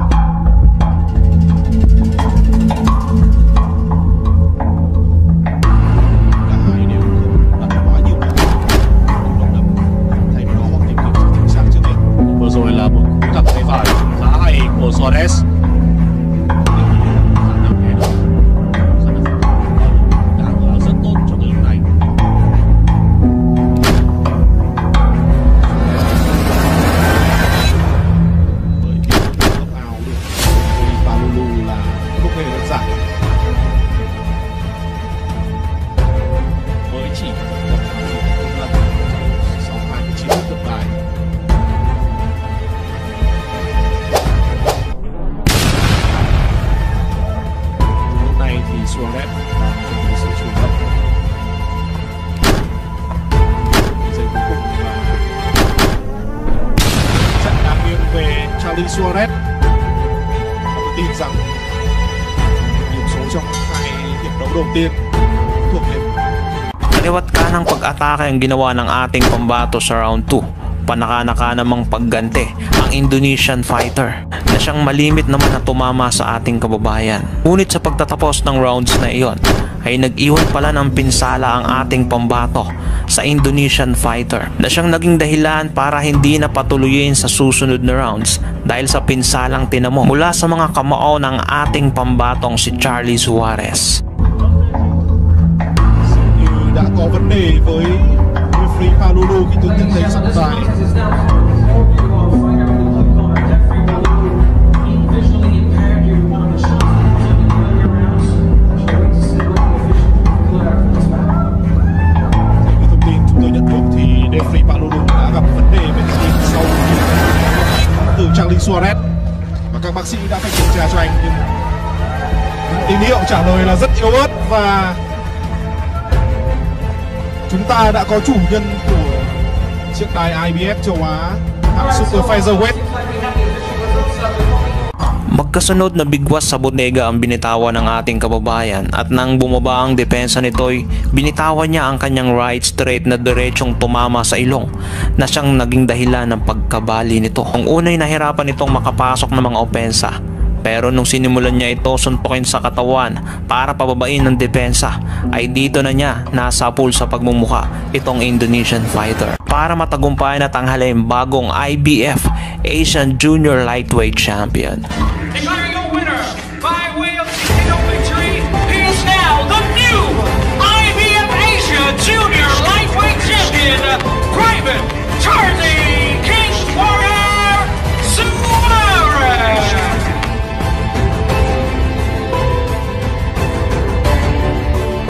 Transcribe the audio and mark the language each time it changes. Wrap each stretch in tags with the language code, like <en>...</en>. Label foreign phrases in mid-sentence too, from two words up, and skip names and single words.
<vi>Rồi là một cú đập tay phải khá hay của Suarez. Đang rất tốt cho cái lúc này. Bởi việc knock out được Palulu là không hề đơn giản. Mới chỉ một lần sau 29 phút tượng đài. Suarez đang chuẩn bị sự chủ động. Giây cuối cùng là trận đang nghiêng về Charlie Suarez. Tôi tin rằng điểm số trong hai hiệp đấu đầu tiên thuộc về</vi> <tl>Kaliwat kanang pag-atake ang ginawa ng ating pambato sa round 2. Panaka-naka namang pagganti ang Indonesian fighter na siyang malimit naman na tumama sa ating kababayan. Ngunit sa pagtatapos ng rounds na iyon ay nag-iwan pala ng pinsala ang ating pambato sa Indonesian fighter na siyang naging dahilan para hindi na patuloyin sa susunod na rounds dahil sa pinsalang tinamo mula sa mga kamao ng ating pambatong si Charlie Suarez.</tl> <vi>như đã có vấn đề với referee Palulu khi tướng nhận thấy trọng tài. Referee Palulu đã gặp vấn đề về tim sau từ Charlie Suarez và các bác sĩ đã phải kiểm tra cho anh, nhưng tín hiệu trả lời là rất yếu ớt và chúng ta đã có chủ nhân của chiếc đài IBF châu Á hạng</vi> <en>Super Featherweight.</en> <tl>Magkasunod na bigwas sa bodega ang binitawan ng ating kababayan at nang bumaba ang depensa nito'y binitawan niya ang kanyang right straight na diretsong tumama sa ilong na siyang naging dahilan ng pagkabali nito. Ang unay nahirapan itong makapasok ng mga opensa, pero nung sinimulan niya ito suntukin sa katawan para pababain ng depensa ay dito na niya nasapul sa pagmumuka itong Indonesian fighter para matagumpayan at tanghalin bagong IBF</tl> <en>Asian Junior Lightweight Champion. Declaring a winner by way of TKO victory, he is now the new IBF Asia Junior Lightweight Champion, Private Charlie King Warrior Suarez.</en>